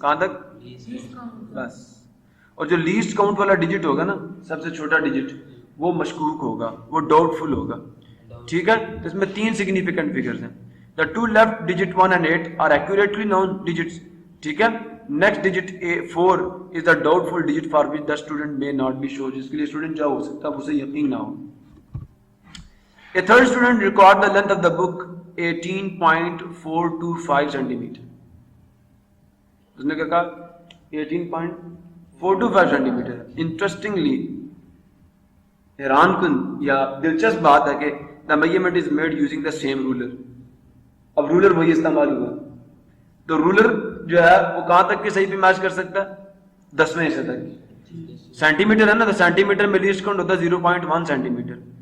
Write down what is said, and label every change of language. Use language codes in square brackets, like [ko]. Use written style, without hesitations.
[ur] کہاں تک؟ بس. اور جو لیسٹ کاؤنٹ والا ڈیجٹ ہوگا نا, سب سے چھوٹا ڈیجٹ, وہ مشکوک ہوگا, وہ ڈاؤٹ فل ہوگا. ٹھیک ہے, اس میں 3 سگنیفیکنٹ فگرز ہیں. [en] The 2 left digit 1 and 8 are accurately known digits. ٹھیک ہے, next digit 4 is the doubtful digit for which the student may not be sure, [ur] جس کے لیے اسٹوڈنٹ کیا ہو سکتا ہے اسے یقین نہ ہو. [en] A third student record the length of the book 18.425 centimeter. [ur] اس نے کیا کہا؟ 18.425 centimeter. [en] Interestingly, [ur] حیران کن یا دلچسپ بات ہے کہ [en] the measurement is made using the same ruler. [ur] اب رولر وہی استعمال ہوا, تو رولر جو ہے وہ کہاں تک کی صحیح پہ میچ کر سکتا ہے؟ 10ویں حصے تک. سینٹی میٹر ہے نا, تو سینٹی میٹر میں لیسٹ کاؤنٹ ہوتا ہے 0.1 سینٹی میٹر.